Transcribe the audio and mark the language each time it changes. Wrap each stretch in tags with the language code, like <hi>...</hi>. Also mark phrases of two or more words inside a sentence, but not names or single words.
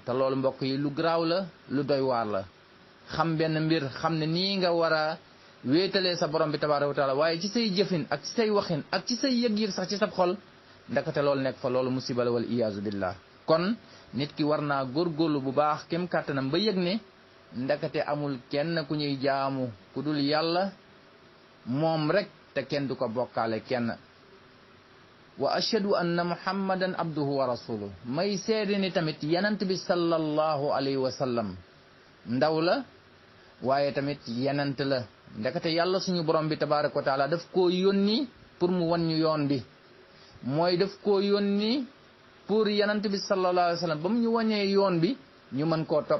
<wo>te loolu mbokk yi lu garaaw la lu doy waar la. xam benn mbir xam ne nii nga war a wéetalee sa borom bi</wo> <ar>تبارك وتعالى</ar> <wo>waaye ci say jëfin ak ci say waxin ak ci say yëg-yëg sax ci sab xol ndakate loolu nekk fa loolu musiba la</wo> <ar>والعياذ بالله.</ar> <wo>kon nit ki war naa góorgóorlu bu baax kem kàttanam ba yëg ne ndakate amul kenn ku ñuy jaamu ku dul yàlla moom rek te kenn du ko bokkaale kenn.</wo> <ar>وأشهد أن محمدا عبده ورسوله</ar> <wo>may seede ni tamit yanant bi</wo> <ar>صلى الله عليه وسلم</ar> <wo>ndaw la waaye tamit yanant la. ndakate yàlla suñu borom bi</wo> <ar>تبارك وتعالى</ar> <wo>daf koo yónni pour mu wan ñu yoon bi mooy daf koo yónni pour yanant bi</wo> <ar>صلى الله عليه وسلم</ar> <wo>ba mu ñu wañee yoon bi ñu mën koo topp.</wo>